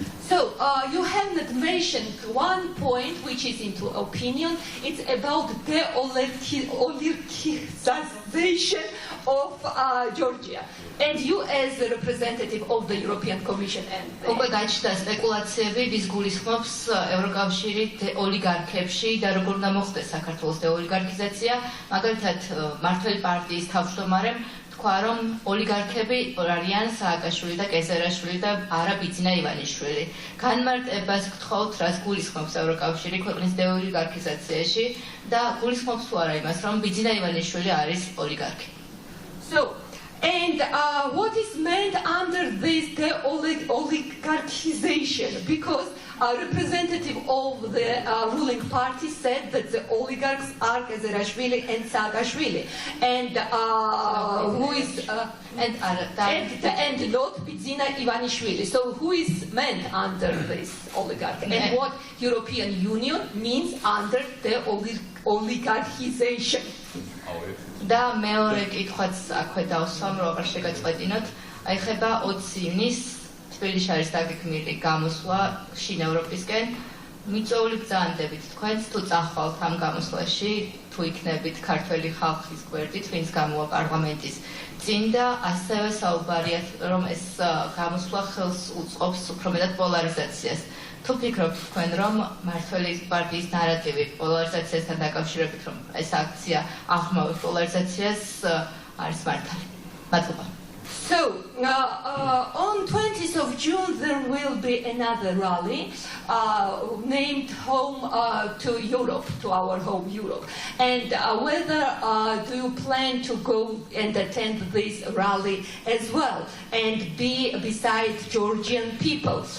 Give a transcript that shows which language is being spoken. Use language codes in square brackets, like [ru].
[en] So, you have not mentioned one point which is into opinion. It's about the oligarchization of Georgia. And you as the representative of the European Commission and [ka] უკვე გაჩნდა სპეკულაციები, ვის გულისხმობს ევროკავშირი ოლიგარქებში და როგორ უნდა მოხდეს საქართველოს დეოლიგარქიზაცია, მაგალითად მართველი პარტიის თავმჯდომარემ თქვა, რომ ოლიგარქები არიან სააკაშვილი და კეზერაშვილი და არა ბიძინა ივანიშვილი. განმარტებას გთხოვთ, რას გულისხმობს ევროკავშირი ქვეყნის დეოლიგარქიზაციაში და გულისხმობს თუ არა იმას, რომ ბიძინა ივანიშვილი არის ოლიგარქი. [en] So, and what is meant under this oligarchization? Because a representative of the ruling party said that the oligarchs are Kezerashvili and Saakashvili, and who is and not Bidzina Ivanishvili. So who is meant under this oligarch? And what European Union means under the oligarchization? [ka] და მეორე კითხვაც აქვე დავსვამ, რომ აღარ შეგაწყვეტინოთ, ეხება 20 ივნის თბილისში არის დაგეგმილი გამოსვლა შინ ევროპისკენ. მიწვეული ბრძანდებით თქვენს თუ წახვალთ ამ გამოსვლაში, თუ იქნებით ქართველი ხალხის გვერდით, ვინც გამოვა პარლამენტის წინ და ასევე საუბარიათ, რომ ეს გამოსვლა ხელს უწყობს უფრო მეტად პოლარიზაციას. თუ ფიქრობთ თქვენ, რომ მართველი პარტიის ნარატივი პოლარიზაციასთან დაკავშირებით, რომ ეს აქცია აღრმავებს პოლარიზაციას, არის მართალი? მადლობა. [en] So, on 20th of June, there will be another rally named Home to Europe, to our home Europe. And whether do you plan to go and attend this rally as well and be beside Georgian people?